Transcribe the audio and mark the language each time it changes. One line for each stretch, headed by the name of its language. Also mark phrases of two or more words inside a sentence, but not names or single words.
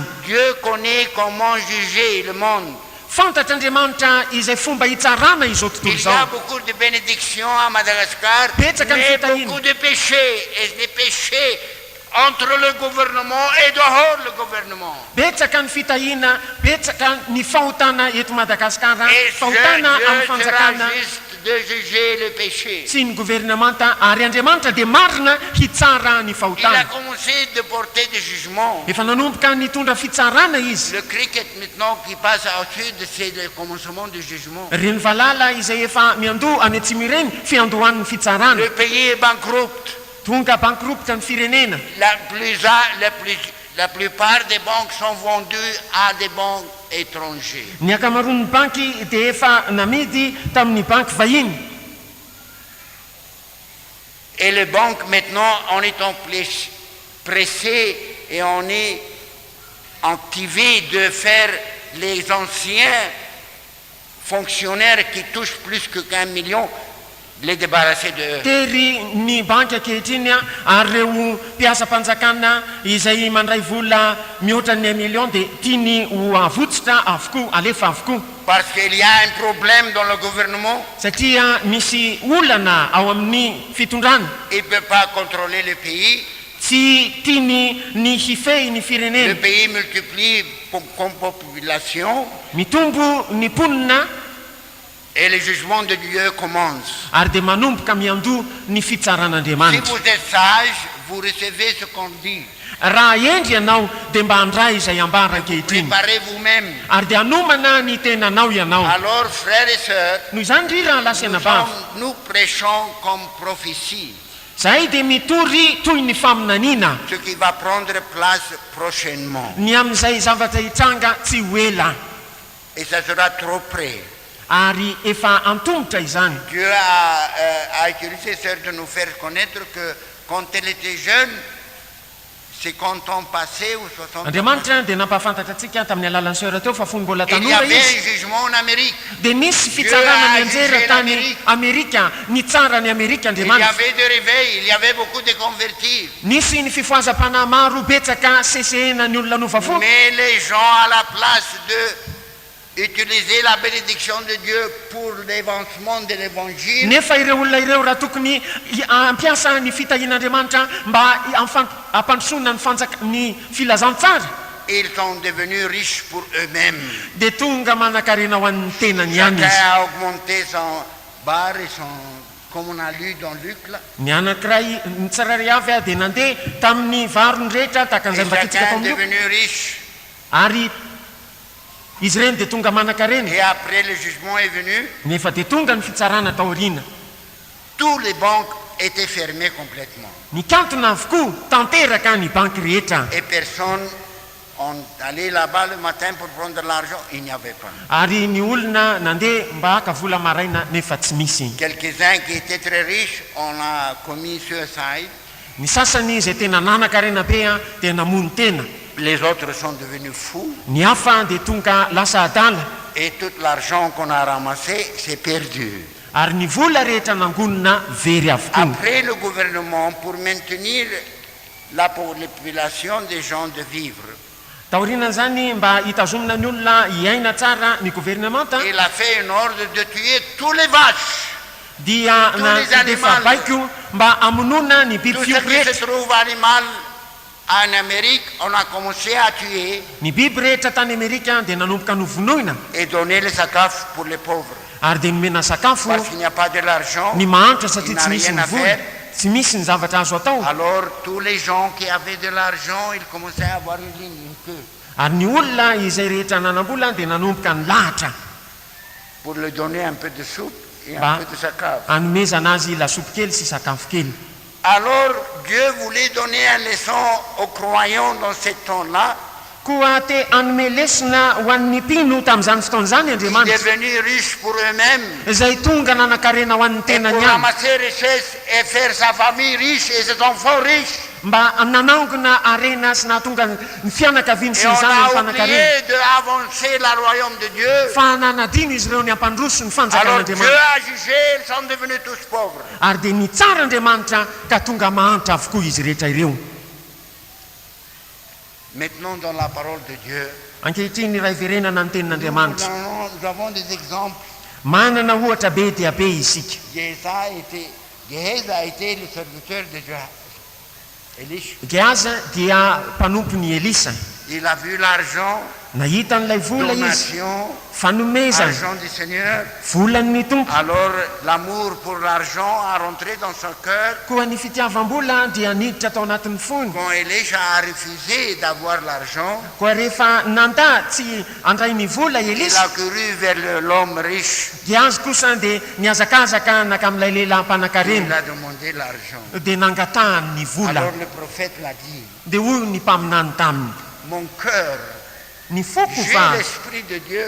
French: Dieu connaît comment juger le monde.
Malagasy: Fantatr'Andriamanitra izay fomba hitsarana izao tontolo
French: Il y a
Malagasy: izao.
French: beaucoup de bénédictions à Madagascar,
Malagasy: Betsaka ny
French: mais
Malagasy: fitahiny.
French: beaucoup de péchés, et des péchés entre le gouvernement et dehors le gouvernement.
Malagasy: Betsaka ny fitahina, betsaka ny fahotana eto Madagasikara,
French: Et
Malagasy: fahotana amin'ny
French: Dieu sera
Malagasy: fanjakana
French: juste de juger le péché.
Malagasy: sy ny gouvernementa, ary Andriamanitra dia marina hitsara ny
French: Il a
Malagasy: fahotana.
French: commencé de porter des jugements.
Malagasy: Efa nanomboka nitondra fitsarana izy.
French: Le cricket maintenant qui passe au sud, c'est le commencement du jugement.
Malagasy: Reny valala izay efa miandoha any atsimo ireny fiandohan'ny fitsarana.
French: Le pays est bankrupt.
Malagasy: Tonga bankropitra ny firenena.
French: La plupart des banques sont vendues à des banques étrangers.
Malagasy: Ny akamaroan'ny banky dia efa namidy tamin'ny banky vahiny.
French: Et les banques maintenant, on est pressé et on est activé de faire les anciens fonctionnaires qui touchent plus que 1 million, les débarrasser de eux.
Malagasy: Tery ny banky ankehitriny ary reo mpiasa-panjakana izay mandray vola mihoatra ny 1 million dia tiany ho avotsitra avokoa, alefa avokoa.
French: Parce qu'il y a un problème dans le gouvernement,
Malagasy: Satria misy olana ao amin'ny fitondrana.
French: il ne peut pas contrôler le pays.
Malagasy: Tsy tiany ny hifehy ny
French: Le
Malagasy: firenena.
French: pays multiplie comme population
Malagasy: Mitombo ny mponina
French: et le jugement de Dieu commence.
Malagasy: ary dia manomboka miandoha ny
French: Si
Malagasy: fitsaran'Andriamanitra.
French: vous êtes sage, vous recevez ce qu'on dit.
Malagasy: Raha endry ianao dia mba handray izay ambara ankehitriny
French: Préparez vous-même.
Malagasy: ary dia hanomana ny tenanao ianao.
French: Alors, frères et sœurs,
Malagasy: Noho izany ry raha lasena vavy,
French: nous prêchons comme prophétie
Malagasy: zahay dia mitory toy ny faminaniana
French: ce qui va prendre place prochainement.
Malagasy: ny amin'izay zavatra hitranga tsy ho ela
French: Et ça sera trop près.
Malagasy: ary efa antongotra izany.
French: Dieu a utilisé sœur de nous faire connaître que quand elle était jeune, 50 ans passés ou 60 ans,
Malagasy: Andriamanitra dia nampahafantatra antsika tamin'ny alalan'ny sœur teo fa fony mbola
French: il y
Malagasy: tanora
French: avait
Malagasy: izy
French: un jugement en Amérique.
Malagasy: dia nisy fitsarana mianjera tany Amerika, ny tsara ny Amerika
French: Il y
Malagasy: Andriamanitra.
French: avait des réveils, il y avait beaucoup de convertis.
Malagasy: Nisy ny fifoazam-panahy maro betsaka sesehena ny olona nova fo.
French: Mais les gens, à la place de utiliser la bénédiction de Dieu pour l'avancement de l'évangile,
Malagasy: Nefa ireo olona ireo raha tokony ampiasa ny fitahian'Andriamanitra mba hampandrosoana ny filazantsara
French: ils sont devenus riches pour eux-mêmes.
Malagasy: dia tonga manan-karena ho an'ny tenany ihany
French: Chacun
Malagasy: izy.
French: a augmenté son bar et son, comme on a lu dans Luc là.
Malagasy: Ny anankiray ny tsirairay avy dia nandeha tamin'ny varony rehetra tahaka
French: Et
Malagasy: an'izay mbatitsika tao
French: chacun est
Malagasy: amin'io
French: devenu riche.
Malagasy: ary izy ireny dia tonga manan-karena.
French: Et après le jugement est venu,
Malagasy: Nefa dia tonga ny fitsarana taoriana.
French: toutes les banques étaient fermées complètement.
Malagasy: Nikantona avokoa tanteraka ny banky rehetra
French: Et personne est allé là-bas le matin pour prendre l'argent, il n'y avait pas.
Malagasy: ary ny olona nandeha mba haka vola maraina nefa tsy misy.
French: Quelques-uns qui étaient très riches, on a commis suicide.
Malagasy: Ny sasany izay tena nanan-karena be dia namono tena.
French: Les autres sont devenus fous.
Malagasy: Ny hafa dia tonga lasa adala
French: Et tout l'argent qu'on a ramassé, c'est perdu.
Malagasy: ary ny vola rehetra nangonona very avokoa.
French: Après le gouvernement, pour maintenir la population des gens de vivre,
Malagasy: Taoriana zany mba hitazomina ny olona hiaina tsara ny gouvernementa
French: il a fait un ordre de tuer tous les vaches,
Malagasy: dia defa baiko mba amonona ny biby
French: tout ce
Malagasy: fioky
French: qui se
Malagasy: rehetra.
French: trouve animal en Amérique, on a commencé à tuer
Malagasy: Ny biby rehetra tany Amerika dia nanomboka novonoina
French: et donner les sakaf pour les pauvres.
Malagasy: ary dia nomena sakafo
French: Parce qu'il n'y a pas de l'argent,
Malagasy: ny mahantra
French: il
Malagasy: satria
French: n'a
Malagasy: tsy misy
French: rien
Malagasy: ny
French: à
Malagasy: vola,
French: faire.
Malagasy: tsy misy ny zavatra azo atao.
French: Alors tous les gens qui avaient de l'argent, ils commençaient à avoir une ligne, une queue,
Malagasy: Ary ny olona izay rehetra nanam-bola dia nanomboka ny lahatra
French: pour lui donner un peu de soupe et un Bah. peu de sakaf.
Malagasy: hanomezana azy lasopy kely sy sakafo kely.
French: Alors Dieu voulait donner une leçon aux croyants dans ce temps-là.
Malagasy: Koa te hanome lesona ho an'ny mpino tamin'izany fotoan'izany
French: Ils
Malagasy: Andriamanitra
French: devenus riches pour eux-mêmes
Malagasy: izay tonga nanan-karena ho an'ny
French: et
Malagasy: tenany
French: pour
Malagasy: ihany
French: ramasser richesses et faire sa famille riche et ses enfants riches.
Malagasy: mba nanangona arena sy nahatonga ny fianakaviany sy
French: Et on
Malagasy: ny zanany
French: a
Malagasy: fanankarena
French: oublié d'avancer le royaume de Dieu.
Malagasy: fa nanadino izy ireo ny ampandroso ny
French: Alors Dieu
Malagasy: fanjakan'andriamanitra
French: a jugé, ils sont devenus tous pauvres.
Malagasy: ary dia nitsara andriamanitra ka tonga mahantra avokoa izy rehetra ireo.
French: Maintenant, dans la parole de Dieu,
Malagasy: ankehitriny ny ray verenana ny tenin'andriamanitra
French: nous avons des exemples.
Malagasy: manana ohatra be dia be isika.
French: Géhaz a été le serviteur de Élisha.
Malagasy: Gehaza dia mpanompony Elisa.
French: Il a vu l'argent,
Malagasy: Nahita n'ilay vola izy,
French: donation,
Malagasy: fanomezana,
French: argent du Seigneur.
Malagasy: volan'ny tompo.
French: Alors l'amour pour l'argent a rentré dans son cœur.
Malagasy: Koa ny fitiavam-bola dia niditra tao anatin'ny fony.
French: Quand Élisha a refusé d'avoir l'argent,
Malagasy: Koa rehefa nanda tsy andray ny vola
French: il
Malagasy: Elisa,
French: a couru vers l'homme riche.
Malagasy: dia azy kosa dia niazakazaka naka amin'ilay lehilahy
French: Il
Malagasy: mpanan-karena
French: a demandé l'argent.
Malagasy: dia nangatahany ny vola.
French: Alors le prophète l'a dit,
Malagasy: Dia hoy ny mpaminany taminy,
French: mon cœur,
Malagasy: ny foko
French: j'ai
Malagasy: fa
French: l'esprit de Dieu.